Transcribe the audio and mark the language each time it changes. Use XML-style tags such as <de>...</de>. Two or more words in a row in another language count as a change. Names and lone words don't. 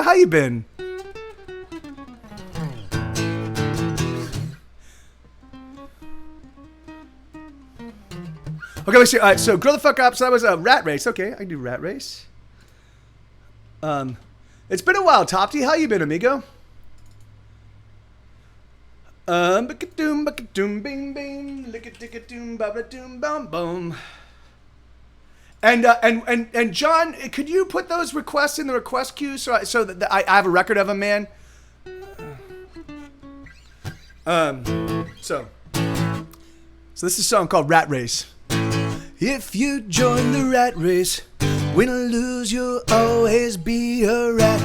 <en>How you been? Okay, let's see. All right, so grow the fuck up. So that was a rat race. Okay, I can do rat race. It's been a while, Topty. How you been, amigo? Ba-ka-doom, ba-ka-doom, bing, bing, lick-a-dick-a-doom, ba-ba-doom, bum, boom. And John, could you put those requests in the request queue so that I have a record of them, man? So this is a song called Rat Race. If you join the rat race, win or lose, you'll always be a rat.</en>